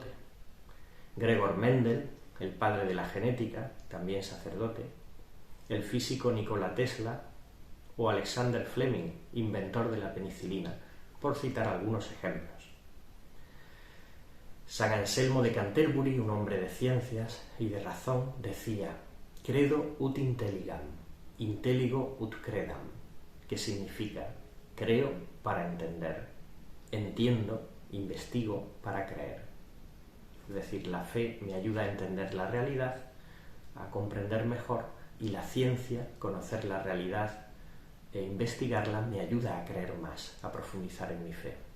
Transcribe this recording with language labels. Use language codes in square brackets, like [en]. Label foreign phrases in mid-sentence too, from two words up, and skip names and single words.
[es] Gregor Mendel, el padre de la genética, también sacerdote. El físico Nikola Tesla o Alexander Fleming, inventor de la penicilina, por citar algunos ejemplos. San Anselmo de Canterbury, un hombre de ciencias y de razón, decía: [la] credo ut intelligam, intelligo ut credam, [es] que significa creo para entender, entiendo, investigo para creer. Es decir, la fe me ayuda a entender la realidad, a comprender mejor, y la ciencia, conocer la realidad e investigarla, me ayuda a creer más, a profundizar en mi fe.